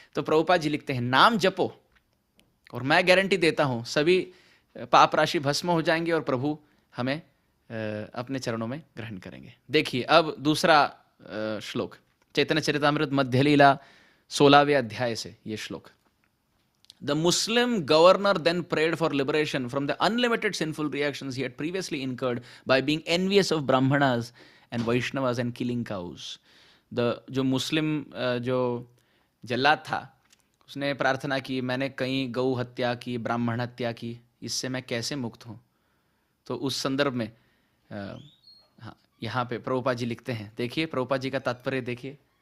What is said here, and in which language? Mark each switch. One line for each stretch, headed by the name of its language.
Hindi: तो प्रभुपाद जी लिखते हैं नाम जपो, और मैं गारंटी देता हूं सभी पाप राशि भस्म हो जाएंगे और प्रभु हमें अपने चरणों में ग्रहण करेंगे। देखिए अब दूसरा श्लोक, चैतन्य चरितामृत मध्य लीला 16वें अध्याय से ये श्लोक।
English: The Muslim governor then prayed for liberation from the unlimited sinful reactions he had previously incurred by being envious of brahmanas and vaishnavas and killing cows.
Hindi: जो मुस्लिम जो जल्लाद था उसने प्रार्थना की, मैंने कई गौ हत्या की, ब्राह्मण हत्या की, इससे मैं कैसे मुक्त हूँ? तो उस संदर्भ में हाँ, यहाँ पे प्रभुपाद जी लिखते हैं, देखिए प्रभुपाद जी का तात्पर्य देखिए।